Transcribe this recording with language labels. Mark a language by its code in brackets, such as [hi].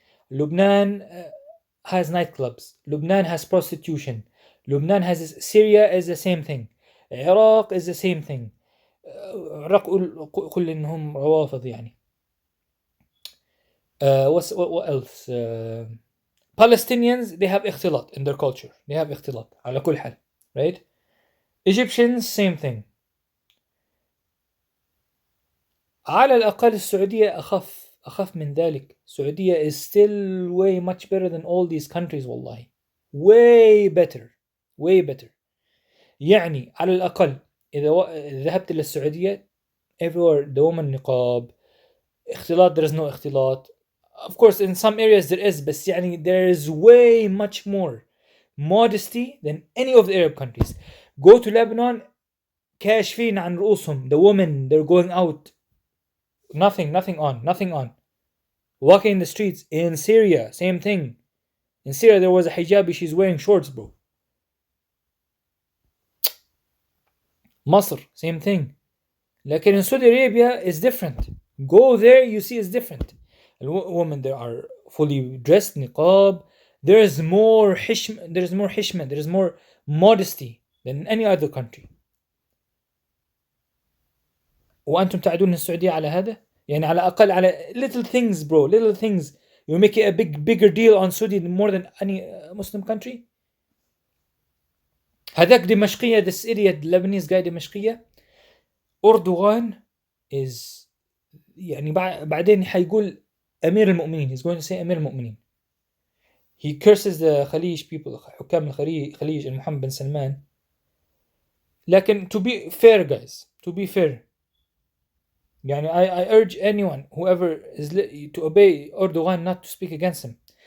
[en] Lebanon has nightclubs. Lebanon has prostitution. Lebanon has Syria is the same thing. Iraq is the same thing. [ar] عراق قل إنهم روافض يعني. [en] What else? Palestinians, they have اختلاط in their culture. They have [ar] اختلاط على كل حال, [en] right? Egyptians, same thing. [ar] على الأقل السعودية أخف من ذلك. [en] السعودية is still way much better than all these countries [ar] والله. [en] way better. [ar] يعني على الأقل إذا ذهبت للسعودية, [en] everywhere the woman [ar] نقاب, اختلاط, [en] there is no [ar] اختلاط. [en] Of course in some areas there is, [ar] بس يعني [en] there is way much more modesty than any of the Arab countries. Go to Lebanon, [ar] كاشفين عن رؤوسهم, [en] the women, they're going out, nothing on, walking in the streets. In Syria, same thing. In Syria there was a hijabi, she's wearing shorts, bro. Masr, same thing. [ar] لكن [en] in Saudi Arabia is different. Go there, you see it's different. Women there are fully dressed, niqab. There is more hishma, there is more modesty than in any other country. [ar] وأنتم تعدون السعودية على هذا؟ يعني على الأقل على [en] little things, bro, little things. You make it a bigger deal on Saudi more than any Muslim country. [ar] هذاك دمشقية, [en] this idiot Lebanese guy دمشقية. Erdogan is [ar] يعني بعدين حيقول أمير المؤمنين. [en] He's going to say [ar] أمير المؤمنين. [en] He curses the Khalij people, [ar] حكام الخليج, [en] محمد بن سلمان. [ar] لكن [en] to be fair guys, to be fair, [ar] يعني [en] I urge anyone whoever is to obey Erdogan not to speak against him.